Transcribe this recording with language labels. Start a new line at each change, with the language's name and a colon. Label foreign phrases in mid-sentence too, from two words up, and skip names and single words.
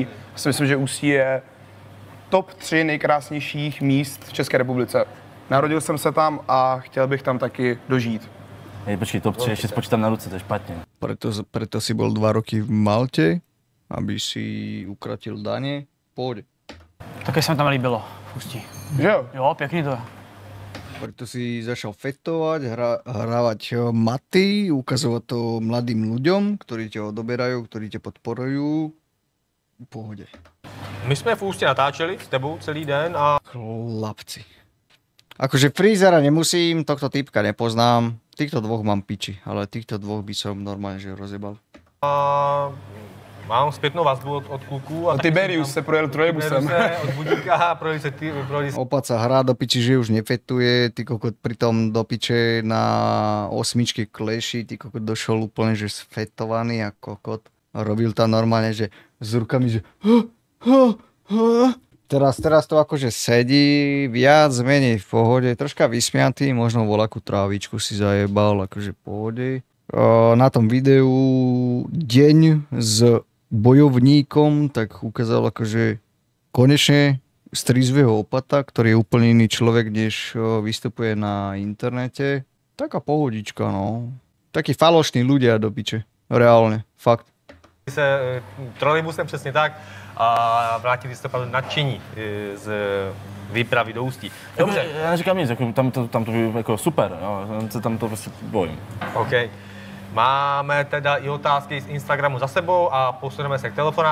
Czech: Já si myslím, že Ústí je top 3 nejkrásnějších míst v České republice. Narodil jsem se tam a chtěl bych tam taky dožít. Počkej, top 3 ještě spočítám na ruce, to je špatně.
Slovak: Preto si bol 2 roky v Malte, aby si ukratil daně. Pôjde.
Czech: Také se mi tam líbilo v Ústí. Jo? Jo, pěkný to je.
Slovak: Preto si začal fetovať, hrávať maty, ukazovať to mladým ľuďom, ktorí ťa odoberajú, ktorí ťa podporujú. V pohode.
Czech: My jsme v Ústí natáčeli s tebou celý den a...
Slovak: Chlapci. Akože Freezera nemusím, tohto typka nepoznám. Týchto dvoch mám piči, ale týchto dvoch by som normálne že rozjebal.
Czech: Mám zpětnou vazbu od kluků. A Tiberius se projel trojbusem. Od Budíka projeli se
Slovak: Opat sa hrá do piči, že už nefetuje, ty kokot pritom do piče na 8 kleší, ty kokot došol úplne, že sfetovaný a kokot. A robil tam normálne, že s rukami, že Teraz to akože sedí, viac menej v pohode, troška vysmiatý, možno voľakú trávičku si zajebal, akože v pohode. Na tom videu deň s bojovníkom, tak ukázal akože konečne strizvého opata, ktorý je úplne iný človek, než vystupuje na internete. Taká pohodička, no. Takí falošní ľudia do piče. Reálne, fakt.
Czech: Se trolejbusem přesně tak a vrátili se opravdu nadšení z výpravy do Ústí. Dobře. Já neříkám nic, jako, tam to bylo jako super, jo, se tam to prostě bojím. OK. Máme teda i otázky z Instagramu za sebou a posuneme se k telefonátům.